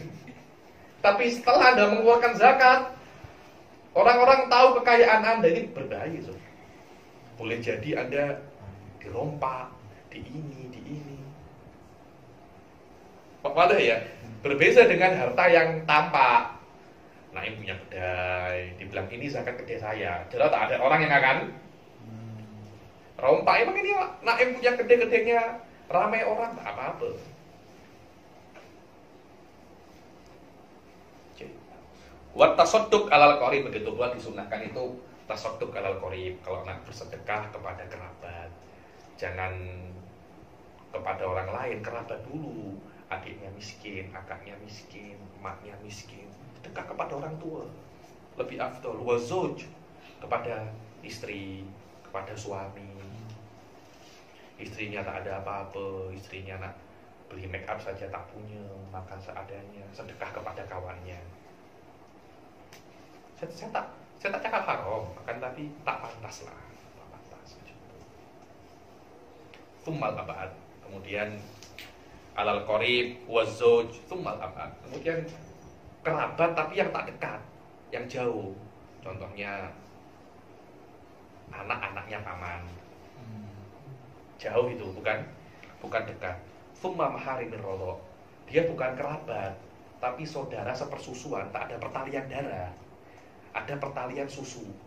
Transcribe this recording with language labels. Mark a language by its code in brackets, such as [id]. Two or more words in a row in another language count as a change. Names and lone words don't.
[ms] Tapi setelah Anda mengeluarkan zakat, orang-orang tahu kekayaan Anda ini berbahaya, Sof. Boleh jadi Anda dirompak, di ini. Wadah ya, berbeda dengan harta yang tampak. Naim punya kedai, dibilang ini zakat kedai saya. Jelas tak ada orang yang akan rompak. Emang ini Naim punya kedai-kedainya ramai orang, tak apa-apa. [ar] والتصدق على القريب, [ms] begitu pula disunahkan itu [ar] التصدق على القريب. [ms] Kalau nak bersedekah kepada kerabat, jangan kepada orang lain, kerabat dulu. Adiknya miskin, kakaknya miskin, emaknya miskin, sedekah kepada orang tua lebih afdol. [ar] والزوج, [ms] kepada istri, kepada suami. Istrinya tak ada apa-apa, istrinya nak beli make up saja tak punya, makan seadanya, sedekah kepada kawannya. Saya tak cakap haram, akan tapi tak pantas lah, tak pantas. [ar] ثم الأبعد, [ms] kemudian [ar] على القريب والزوج, ثم الأبعد, [ms] kemudian kerabat tapi yang tak dekat, yang jauh. Contohnya anak-anaknya paman, jauh itu, bukan dekat. [ar] ثم محارم الرضاع, [ms] dia bukan kerabat tapi saudara sepersusuan, tak ada pertalian darah, ada pertalian susu.